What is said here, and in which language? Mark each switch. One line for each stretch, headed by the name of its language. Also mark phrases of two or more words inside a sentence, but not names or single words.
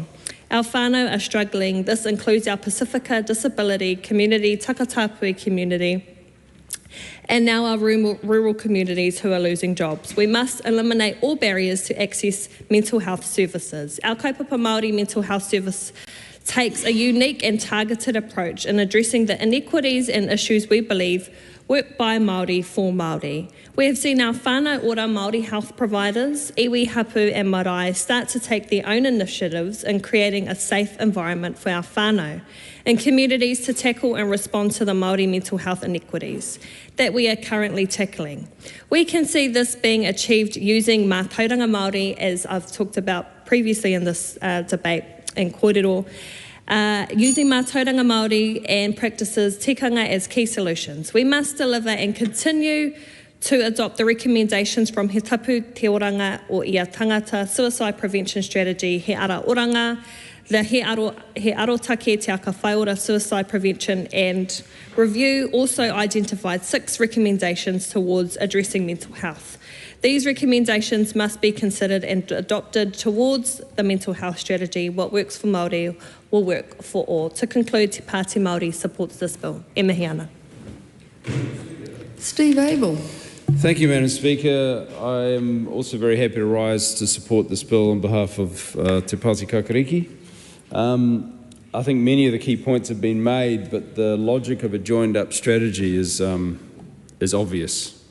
English: Our whānau are struggling. This includes our Pacifica disability community, Takatapui community, and now our rural communities who are losing jobs. We must eliminate all barriers to access mental health services. Our Kaupapa Māori Mental Health Service takes a unique and targeted approach in addressing the inequities and issues we believe work by Māori for Māori. We have seen our
Māori: whānau ora
English: Māori health providers, iwi, hapu and marae, start to take their own initiatives in creating a safe environment for our whānau and communities to tackle and respond to the Māori mental health inequities that we are currently tackling. We can see this being achieved using
Māori: mātauranga Māori,
English: as I've talked about previously in this debate, and kōrero, using
Māori: mātauranga Māori
English: and practices tikanga as key solutions. We must deliver and continue to adopt the recommendations from He Tapu Te Oranga o Ia Tangata Suicide Prevention Strategy, He Ara Oranga, the He Arotake Te Aka Whaiora Suicide Prevention, and review also identified 6 recommendations towards addressing mental health. These recommendations must be considered and adopted towards the mental health strategy. What works for Māori will work for all. To conclude, Te Pāti Māori supports this bill.
Māori: E mihi ana.
English: Steve Abel. Thank you, Madam Speaker. I am also very happy to rise to support this bill on behalf of Te Pāti Kakariki. I think many of the key points have been made, but the logic of a joined-up strategy is obvious.